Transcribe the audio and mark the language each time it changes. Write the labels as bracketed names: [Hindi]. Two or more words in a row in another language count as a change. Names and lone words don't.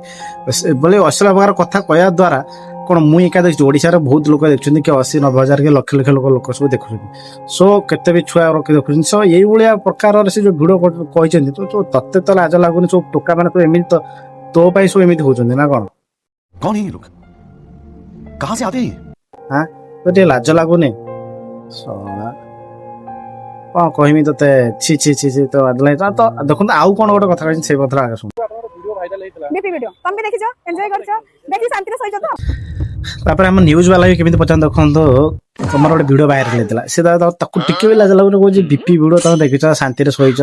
[Odia] ଏଭଳି ଅଶ୍ଳୀଳ ପ୍ରକାର କଥା କହିବା ଦ୍ୱାରା କ'ଣ ମୁଁ ଏକା ଦେଖିଛି, ଓଡ଼ିଶାର ବହୁତ ଲୋକ ଦେଖୁଛନ୍ତି କି 80-90 ହଜାର କି ଲକ୍ଷ ଲକ୍ଷ ଲୋକ ସବୁ ଦେଖୁଛନ୍ତି। ସୋ କେତେ ବି ଛୁଆ ରଖି ଦେଖୁଛନ୍ତି। ସୋ ଏଇଭଳିଆ ପ୍ରକାରର ସେ ଯେଉଁ ଭିଡ଼ିଓ କହିଛନ୍ତି ତତେ ତ ଲାଜ ଲାଗୁନି? ସବୁ ଟୋକା ମାନେ ତ ଏମିତି ତୋ ପାଇଁ ସବୁ ଏମିତି ହଉଛନ୍ତି ନା କ'ଣ? [Hindi] कौन है ये लोग? कहां से आते हैं? [Odia] ହଁ ତ ଟିକେ ଲାଜ ଲାଗୁନି? କ'ଣ କହିବି ତତେ? ଛି ଛି ଛି ଛି ତ ଦେଖନ୍ତୁ ଆଉ କ'ଣ ଗୋଟେ କଥା କହିଛି ସେଇ କଥାଟା ଆଗ ଶୁଣ। ବିପି ଭିଡିଓ ତମେ ବି ଦେଖିଛ, ଏନ୍ଜୟ କରିଛ, ଦେଖି ଶାନ୍ତିରେ ଶୋଇଛ ତ? ତାପରେ ଆମ ନ୍ୟୁଜ୍ ବାଲା ବି କେମିତି ପଚାରନ୍ତି ଦେଖନ୍ତୁ, ତମର ଗୋଟେ ଭିଡ଼ିଓ ଭାଇରାଲ ହେଇଥିଲା, ସେ ତାକୁ ଟିକେ ବି ଲାଜ ଲାଗୁନି, କହୁଛି ବିପି ଭିଡ଼ିଓ ତମେ ଦେଖିଛ, ଶାନ୍ତିରେ ଶୋଇଛ।